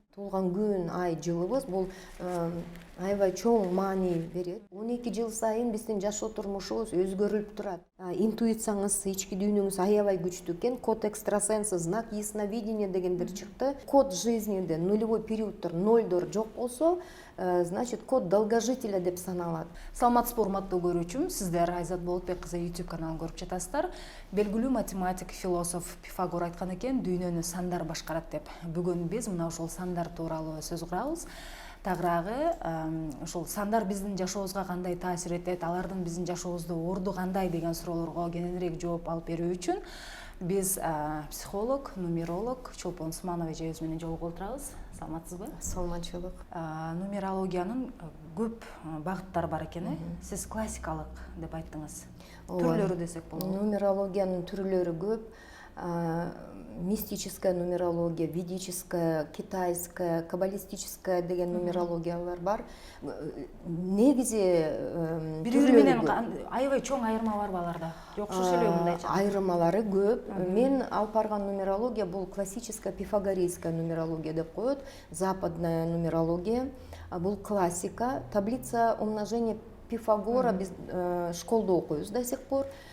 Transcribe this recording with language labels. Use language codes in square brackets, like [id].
[ky] Туулган күн, ай, жылыбыз бул аябай чоң маани берет. 12 жыл сайын биздин жашоо турмушубуз өзгөрүлүп турат. Интуицияңыз, ички дүйнөңүз аябай күчтүү экен. [ru] Код экстрасенса, знак ясновидения [ky] дегендер чыкты. Код жизниде нулевой периоддор, нолдор жок болсо, значит, [ru] код долгожителя [ky] деп саналат. Саламатсызбы, урматтуу көрүүчүм, сиздер Айзат Болотбек кызы YouTube каналын көрүп жатасыздар. Белгилүү математик, философ Пифагор айткан экен, дүйнөнү сандар башкарат деп. Бүгүн биз мына ошол сандар тууралуу сөз курабыз. Тагыраагы ошол сандар биздин жашообузга кандай таасир этет, алардын биздин жашообузда орду кандай деген суроолорго кененирээк жооп алып берүү үчүн биз психолог, нумеролог Чолпон Усманова эжебиз менен жолугуп отурабыз. Саламатсызбы? Саламатчылык. Нумерологиянын көп багыттары бар экен, сиз классикалык деп айттыңыз. Түрлөрү десек болот. Нумерологиянын түрлөрү көп. [ru] Мистическая нумерология, ведическая, китайская, каббалистическая [ky] деген нумерологиялар бар. Негизи бири-бири менен аябай чоң айырма барбы аларда? Жок, ошо эле мындайча. Айырмалары көп. Мен алып барган нумерология бул [ru] классическая пифагорейская нумерология [ky] деп коет. [ru] Западная нумерология, [ky] бул классика. [ru] Таблица умножения Пифагора [ky] биз школда окуйбуз [ru] до сих пор.